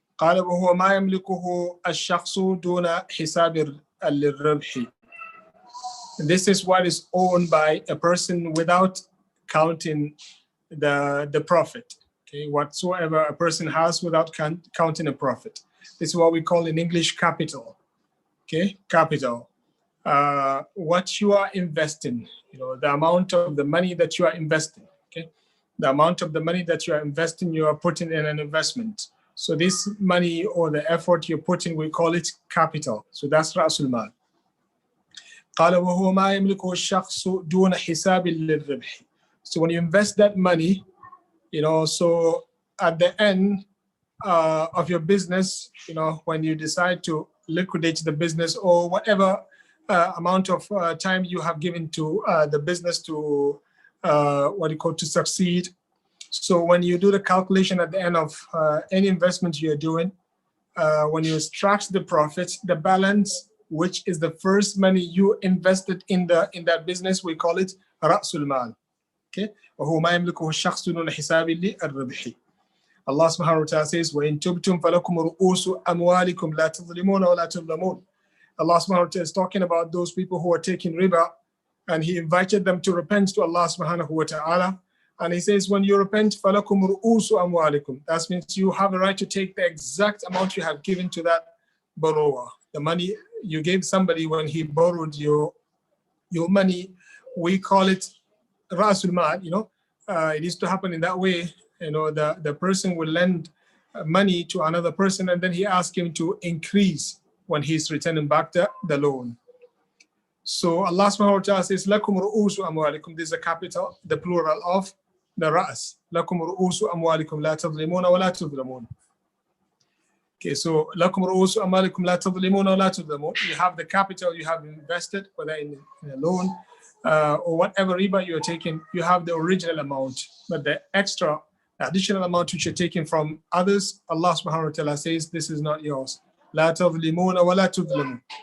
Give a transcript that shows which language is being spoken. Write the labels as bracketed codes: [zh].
[ar] قال وهو ما يملكه الشخص دون حساب للربح. [en] This is what is owned by a person without counting the profit. Okay, whatsoever a person has without counting a profit. This is what we call in English capital. Okay, capital. What you are investing, the amount of the money that you are investing. Okay, the amount of the money that you are investing, you are putting in an investment. So this money or the effort you're putting, we call it capital. So that's رأس المال. [ar] قال وهو ما يملكه الشخص دون حساب للربح. [en] So when you invest that money, so at the end of your business, when you decide to liquidate the business or whatever amount of time you have given to the business to to succeed. So when you do the calculation at the end of any investment you're doing, when you extract the profit, the balance, which is the first money you invested in that business, we call it رأس المال. [ar] Okay, وهو ما يملكه الشخص دون حساب للربح. [en] Allah subhanahu wa ta'ala says, [ar] وَإِن تُبْتُمْ فَلَكُمْ رُؤُوسُ أَمْوَالِكُمْ لَا تَظْلِمُونَ وَلَا تُظْلَمُونَ. [en] Allah subhanahu wa ta'ala is talking about those people who are taking riba, and He invited them to repent to Allah subhanahu wa ta'ala. And He says, when you repent, [ar] فَلَكُمْ رُؤُوسُ أَمْوَالِكُمْ. [en] That means you have a right to take the exact amount you have given to that borrower. The money you gave somebody when he borrowed your money, we call it رأس المال. It used to happen in that way. The person will lend money to another person, and then he asks him to increase when he's returning back the loan. So Allah subhanahu wa ta'ala says, [ar] لَكُمْ رُؤُوسُ أَمْوَالِكُمْ. [en] This is a capital, the plural of the رأس. [ar] لَكُمْ رُؤُوسُ أَمْوَالِكُمْ لَا تَظْلِمُونَ وَلَا تُظْلَمُونَ. Okay, so لَكُمْ رُؤُوسُ أَمْوَالِكُمْ لَا تَظْلِمُونَ وَلَا تُظْلَمُونَ. [en] You have the capital you have invested, whether in a loan or whatever riba you're taking, you have the original amount, but the additional amount which you're taking from others, Allah subhanahu wa ta'ala says, this is not yours. [ar] لَا تَظْلِمُونَ وَلَا تُظْلَمُونَ.